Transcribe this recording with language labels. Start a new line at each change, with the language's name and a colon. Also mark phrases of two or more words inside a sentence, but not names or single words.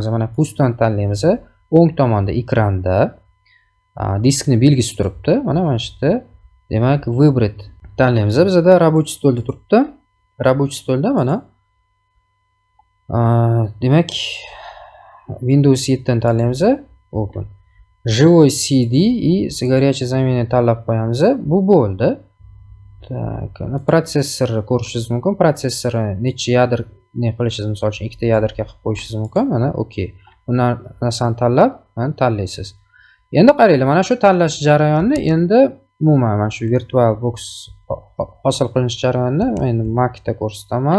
Uzbek: Mana pustani tanlaymiz. O'ng tomonda ekranda diskni belgisi turibdi. Mana shu yerda demak выбрать tanlaymiz. Bizda рабочий stolda turibdi. Рабочий stolda mana demak Windows 7 ni tanlaymiz. Open.
Russian: Живой CD и горячая замена
Uzbek: tanlab qo'yamiz. Bu bo'ldi. Так, ana protsessorni ko'rishingiz mumkin. Protsessorni necha yadr qilishingiz, misol uchun ikkita yadrga qilib qo'yishingiz mumkin. Mana okey. Bu narsani tanlab, mana tanlaysiz. Endi qaranglar, mana shu tanlash jarayonni endi umuman mana shu VirtualBox hosil qilinish jarayonini endi Mac'da ko'rsataman.